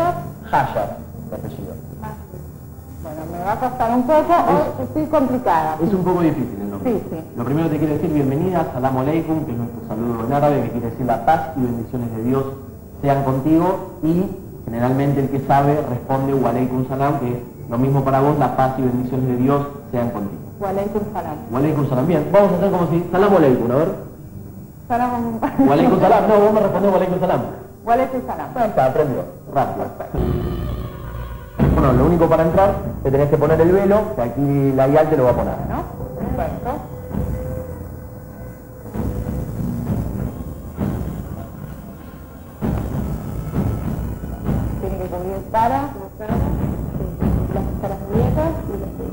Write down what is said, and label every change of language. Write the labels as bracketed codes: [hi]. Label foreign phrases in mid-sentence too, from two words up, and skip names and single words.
[es] Hayar, de apellido. Bueno, me va a costar un poco o estoy complicada. Es un poco difícil el nombre. Sí, sí. Lo primero que te quiero decir, bienvenida, [ar] السلام عليكم, [es] que es nuestro saludo en árabe, que quiere decir la paz y bendiciones de Dios sean contigo, y generalmente el que sabe responde [ar] وعليكم السلام, [es] que es lo mismo para vos, la paz y bendiciones de Dios sean contigo. [ar] وعليكم السلام. وعليكم السلام. [es] Bien, vamos a hacer como si, [ar] السلام عليكم, [es] a ver. Salam. [ar] وعليكم السلام, [es] no, vos me respondés [ar] وعليكم السلام. وعليكم السلام. [es] Bueno, está, aprendió, rápido. Bueno, lo único para entrar, te tenés que poner el velo, que aquí la guía te lo va a poner. ¿No? Perfecto. Tiene que cubrir cara, las caras viejas y los pies.